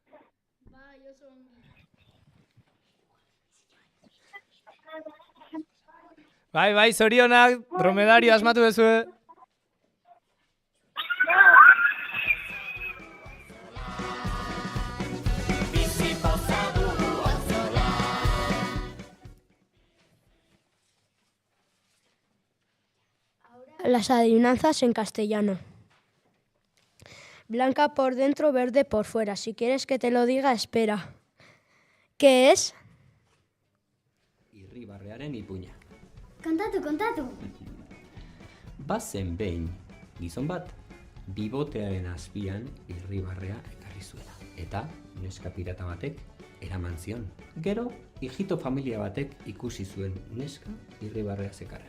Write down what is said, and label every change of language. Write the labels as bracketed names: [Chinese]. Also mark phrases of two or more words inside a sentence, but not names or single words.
[Basque] Bai, zorionak, dromedario asmatu duzue. Bizi poza dugu auzolan. [Spanish] Las adivinanzas en castellano. Blanca por dentro, verde por fuera. Si quieres que te lo diga, espera. ¿Qué es? [Basque] Irribarrearen ipuina. Kontatu. Bazen behin, gizon bat, bibotearen azpian irribarrea ekarri zuela. Eta neska pirata batek eraman zion. Gero, hijito familia batek ikusi zuen neska irribarrea zekarrela.